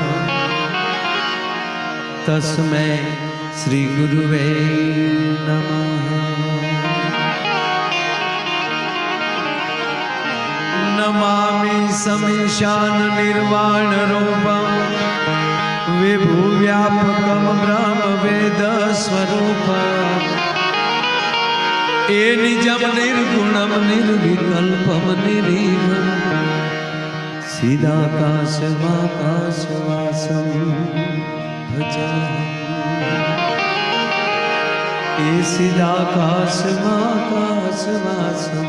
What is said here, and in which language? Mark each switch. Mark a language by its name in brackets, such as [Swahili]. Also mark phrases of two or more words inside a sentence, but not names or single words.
[Sanskrit] तस्मै श्री गुरुवे नमः नमामि समीशान निर्वाण रूपं विभुव्यापकं ब्रह्म वेद स्वरूपं ये निजं निर्गुणं निर्विकल्पं निरीहं सीदाकाशवाकाशवासम भजाम्यहम. ए सीदाकाशवाकाशवासम